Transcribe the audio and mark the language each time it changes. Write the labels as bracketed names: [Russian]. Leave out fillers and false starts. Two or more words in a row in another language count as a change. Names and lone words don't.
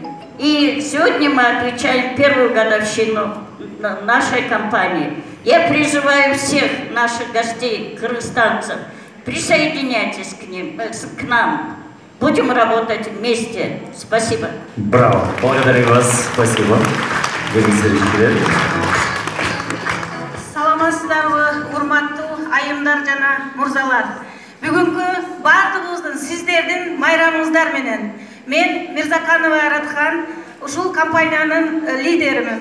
[Russian] И сегодня мы отмечаем первую годовщину нашей компании. Я призываю всех наших гостей, кыргызстанцев, присоединяйтесь к нам. Будем работать вместе. Спасибо. Браво. Благодарю вас. Спасибо. [Kyrgyz] Саламатсыздарбы, урматтуу айымдар жана мурзалар. Бүгүнкү баардыгыбыздын сиздердин майрамыңыздар менен мен Мирзаканова Аратхан, ушул компаниянын лидеримин.